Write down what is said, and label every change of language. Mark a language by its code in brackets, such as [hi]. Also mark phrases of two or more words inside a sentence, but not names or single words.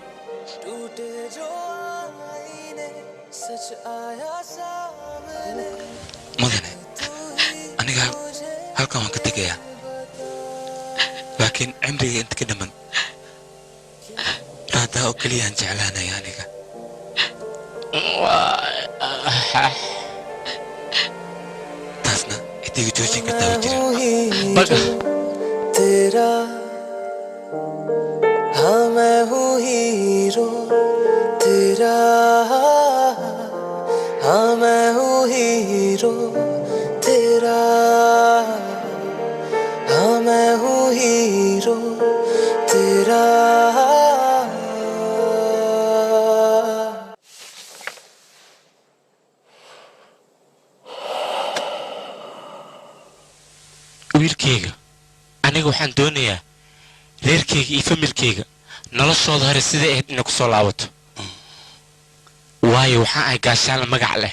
[so] mudane aniga halkan waan ka tegayaa laakiin cimriga inta ka dhiman raadaa oo keliyaan jeclaanaya aniga taasna cidiga joojin kartaa wa jirin [hi] तेरा हाँ मैं हूँ ही तेरा हाँ मैं हूँ हीरो तेरा हाँ मैं हूँ हीरो तेरा [so] wiilkayga aniga waxaan doonayaa reerkayga iyo familkayga noloshooda hore sidai ahayd inay ku soo laabato waayo waxaan ahay gaashaanla magac leh